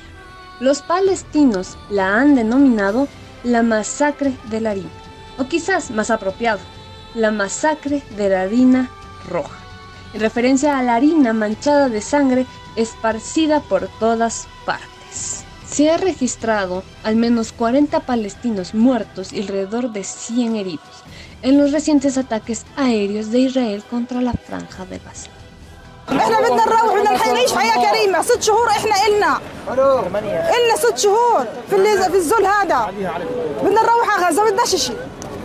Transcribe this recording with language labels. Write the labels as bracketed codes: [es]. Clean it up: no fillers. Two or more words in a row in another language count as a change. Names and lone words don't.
[es] Los palestinos la han denominado la masacre de la harina, o quizás más apropiado, la masacre de la harina roja, en referencia a la harina manchada de sangre esparcida por todas partes. Se ha registrado al menos 40 palestinos muertos y alrededor de 100 heridos en los recientes ataques aéreos de Israel contra la Franja de Gaza. [ar] احنا بدنا نروح بدنا نعيش حياه كريمه 6 شهور احنا إلنا 6 شهور في الذل هذا بدنا نروح على غزه بدناش شيء